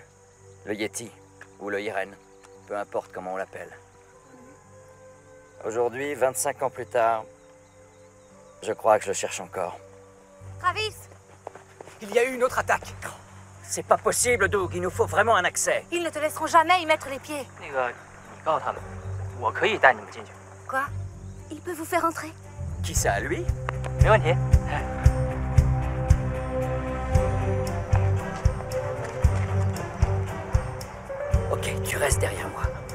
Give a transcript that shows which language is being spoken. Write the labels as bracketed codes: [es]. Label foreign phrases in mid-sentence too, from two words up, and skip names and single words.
[fr] Le Yeti, ou le Hiren, peu importe comment on l'appelle. Aujourd'hui, 25 ans plus tard, je crois que je le cherche encore. Travis! Il y a eu une autre attaque. C'est pas possible, Doug. Il nous faut vraiment un accès. Ils ne te laisseront jamais y mettre les pieds. [zh] 那个，你告诉他们，我可以带你们进去。 [fr] Quoi? Il peut vous faire entrer? Qui ça, lui? [zh] 没问题。 [fr] Ok, tu restes derrière moi.